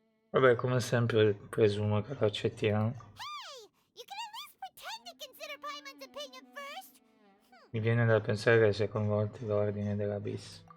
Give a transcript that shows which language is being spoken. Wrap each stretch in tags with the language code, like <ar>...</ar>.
<it>Vabbè, come sempre presumo che lo accettiamo.</it> <en>Hey, you can at least pretend to consider Paimon's opinion first.</en> <it>Mi viene da pensare che sia coinvolto l'ordine dell'abisso.</it>